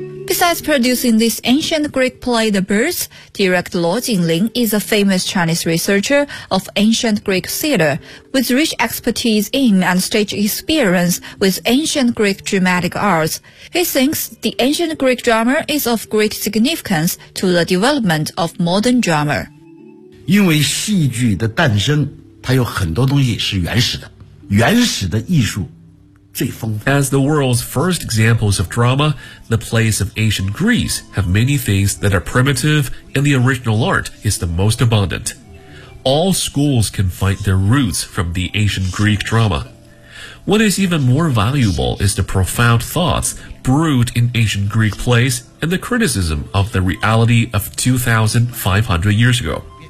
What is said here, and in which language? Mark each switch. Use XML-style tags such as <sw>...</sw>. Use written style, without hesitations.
<en>Besides producing this ancient Greek play The Birds, director Luo Jinglin is a famous Chinese researcher of ancient Greek theater, with rich expertise in and stage experience with ancient Greek dramatic arts. He thinks the ancient Greek drama is of great significance to the development of modern drama.</en> <zh>因为戏剧的诞生，它有很多东西是原始的，原始的艺术。</zh> <en>As the world's first examples of drama, the plays of ancient Greece have many things that are primitive and the original art is the most abundant. All schools can find their roots from the ancient Greek drama. What is even more valuable is the profound thoughts brewed in ancient Greek plays and the criticism of the reality of 2,500 years ago.</en>